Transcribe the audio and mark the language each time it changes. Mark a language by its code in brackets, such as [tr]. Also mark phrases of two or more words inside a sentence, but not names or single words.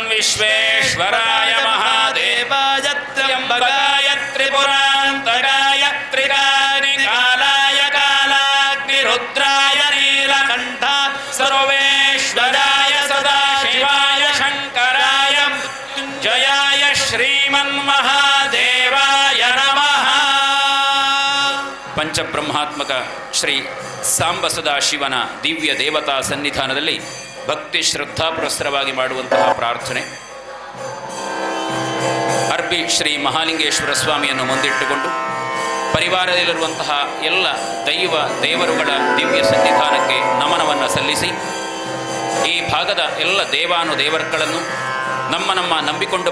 [sa] ವಿಶ್ವೇಶ್ವರಾಯ ಮಹಾದೇವಾಯ ತ್ರ್ಯಂಬಕಾಯ ತ್ರಿಪುರಾಂತಕಾಯ ತ್ರಿಕಾಲಾಯ ಕಾಲಾಗ್ನಿ ರುದ್ರಾಯ ನೀಲಕಂಠ ಸರ್ವೇಶ್ವರಾಯ ಸದಾಶಿವಾಯ ಶಂಕರಾಯ ಜಯಾಯ ಶ್ರೀಮನ್ಮಹಾದೇವಾಯ ನಮಃ. [kn] ಪಂಚಬ್ರಹ್ಮಾತ್ಮಕ ಶ್ರೀ ಸಾಂಬ ಸದಾಶಿವನ ದಿವ್ಯ ದೇವತಾ ಸನ್ನಿಧಾನದಲ್ಲಿ ಭಕ್ತಿ ಶ್ರದ್ಧಾಪುರಸ್ಸರವಾಗಿ ಮಾಡುವಂತಹ ಪ್ರಾರ್ಥನೆ. ಅರ್ಬಿ ಶ್ರೀ ಮಹಾಲಿಂಗೇಶ್ವರ ಸ್ವಾಮಿಯನ್ನು ಮುಂದಿಟ್ಟುಕೊಂಡು ಪರಿವಾರದಲ್ಲಿರುವಂತಹ ಎಲ್ಲ ದೇವರುಗಳ ದಿವ್ಯ ಸನ್ನಿಧಾನಕ್ಕೆ ನಮನವನ್ನು ಸಲ್ಲಿಸಿ ಈ ಭಾಗದ ಎಲ್ಲ ದೇವಾನುದೇವರುಗಳನ್ನು ನಮ್ಮ ನಂಬಿಕೊಂಡು